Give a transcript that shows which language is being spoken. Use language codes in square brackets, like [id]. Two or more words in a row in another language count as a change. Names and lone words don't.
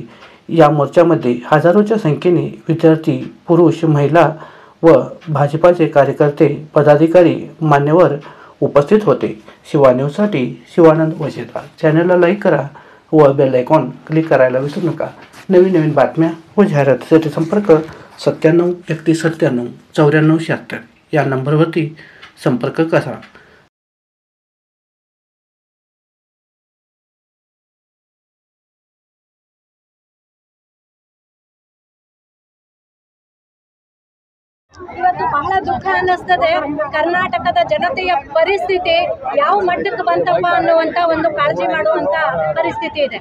[mr] या मोर्चामध्ये हजारोच्या संख्येने विद्यार्थी, पुरुष, महिला व भाजपाचे कार्यकर्ते, पदाधिकारी, मान्यवर उपस्थित होते. शिवा न्यूजसाठी शिवानंद वजेदार. चॅनलला लाईक करा व बेल आयकॉन क्लिक करायला विसरू नका. नवीन बातम्या व जाहिरातीसाठी संपर्क 97 31 97 94 76 या नंबरवरती संपर्क करा. [kn] ಇವತ್ತು ಬಹಳ ದುಃಖ ಅನ್ನಿಸ್ತದೆ. ಕರ್ನಾಟಕದ ಜನತೆಯ ಪರಿಸ್ಥಿತಿ ಯಾವ ಮಟ್ಟಕ್ಕೆ ಬಂತಪ್ಪ ಅನ್ನುವಂತ ಒಂದು ಕಾಳಜಿ ಮಾಡುವಂತ ಪರಿಸ್ಥಿತಿ ಇದೆ.